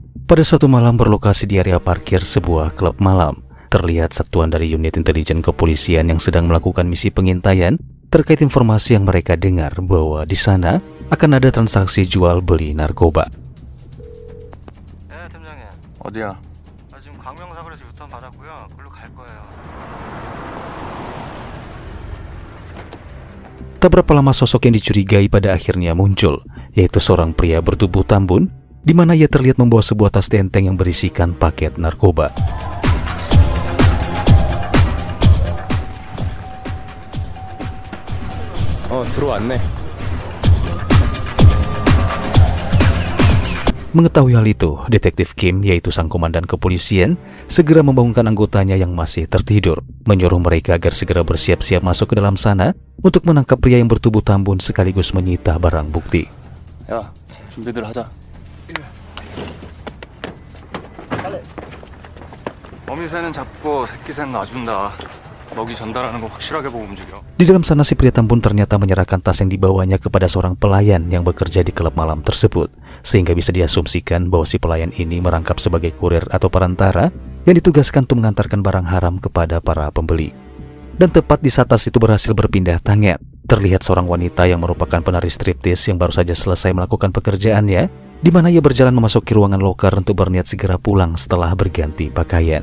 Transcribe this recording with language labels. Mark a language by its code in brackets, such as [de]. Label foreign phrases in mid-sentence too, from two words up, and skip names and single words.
[id] Pada suatu malam berlokasi di area parkir sebuah klub malam, terlihat satuan dari unit intelijen kepolisian yang sedang melakukan misi pengintaian terkait informasi yang mereka dengar bahwa di sana akan ada transaksi jual beli narkoba. [ko] 팀장님. 어디야? 지금 광명사거리에서 유턴 받았고요. 글로 갈 거예요. [id] Tak berapa lama sosok yang dicurigai pada akhirnya muncul, yaitu seorang pria bertubuh tambun, di mana ia terlihat membawa sebuah tas tenteng yang berisikan paket narkoba. [ko] 들어왔네. [id] Mengetahui hal itu, Detektif Kim, yaitu sang komandan kepolisian, segera membangunkan anggotanya yang masih tertidur, menyuruh mereka agar segera bersiap-siap masuk ke dalam sana untuk menangkap pria yang bertubuh tambun sekaligus menyita barang bukti. [ko] 야, 준비들 하자. 어미새는 잡고 새끼새는 놔준다. 먹이 전달하는 거 확실하게 보고 움직여. [id] Di dalam sana si pria tambun ternyata menyerahkan tas yang dibawanya kepada seorang pelayan yang bekerja di klub malam tersebut, sehingga bisa diasumsikan bahwa si pelayan ini merangkap sebagai kurir atau perantara yang ditugaskan untuk mengantarkan barang haram kepada para pembeli. Dan tepat di saat tas itu berhasil berpindah tangan, terlihat seorang wanita yang merupakan penari striptis yang baru saja selesai melakukan pekerjaannya, di mana ia berjalan memasuki ruangan loker untuk berniat segera pulang setelah berganti pakaian.